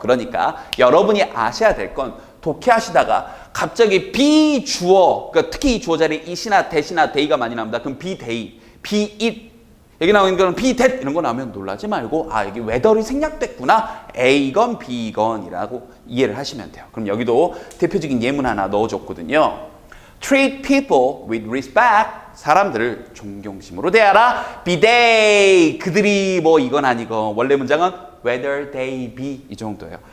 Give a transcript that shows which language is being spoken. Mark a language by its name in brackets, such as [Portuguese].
[Korean] 그러니까 여러분이 아셔야 될 건 독해하시다가 갑자기 비주어, 그러니까 특히 이 주어 자리에 it이나 that이나 they가 많이 나옵니다. 그럼 [English] be they, be it [Korean] 여기 나오는 거는 [English] be that [Korean] 이런 거 나오면 놀라지 말고 여기 whether이 생략됐구나. A건 B건이라고 이해를 하시면 돼요. 그럼 여기도 대표적인 예문 하나 넣어줬거든요. [English] Treat people with respect. [Korean] 사람들을 존경심으로 대하라. [English] Be they. [Korean] 그들이 뭐 이건 아니건. 원래 문장은 [English] whether they be [Korean] 이 정도예요.